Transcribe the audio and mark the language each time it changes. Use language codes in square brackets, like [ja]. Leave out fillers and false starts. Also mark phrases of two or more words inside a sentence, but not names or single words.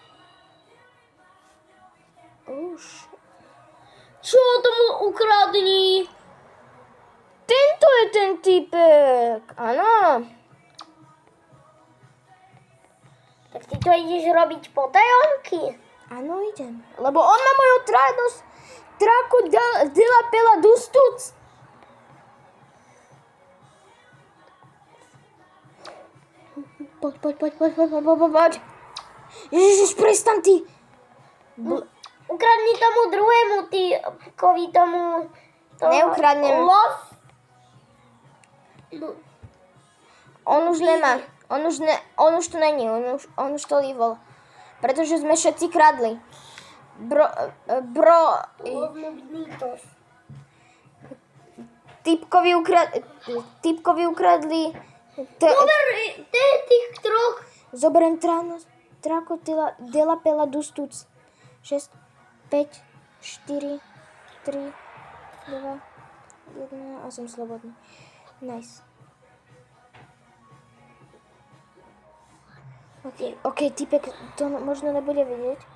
[sk] Už. Čo tomu ukradni? Tento je ten typek, áno. Tak ty to ideš robiť potajomky? Áno, idem. Lebo on má moju tráku de la pela dustuc. Poď. Ježiš, prestan ty. Ukradni tomu druhému typkovi, tomu... Neukradnem. Los. On už nemá. On už [cs] tu není. [sk] On už to líbol. Pretože sme všetci kradli. Bro... Typkovi ukradli... Dober, tých troch. Zoberiem tráko de la pela dustuc. 6, 5, 4, 3, 2, 1 a som slobodný. Nice. OK, typek to možno nebude vidieť.